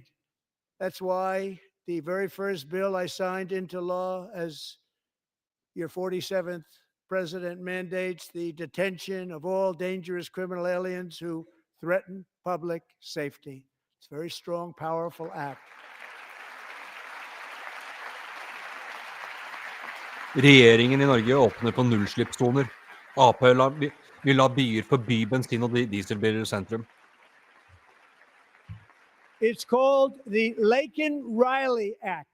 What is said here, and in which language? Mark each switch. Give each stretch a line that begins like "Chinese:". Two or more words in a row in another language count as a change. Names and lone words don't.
English: That's why the very first bill I signed into law as your 47th president mandates the detention of all dangerous criminal aliens who threaten public safety. It's a very strong, powerful act.
Norwegian: Regjeringen I Norge åpner på nullslippssoner. AP vil la byer forby bensin- og dieselbiler I sentrum.
English: It's called the Lakin-Riley Act.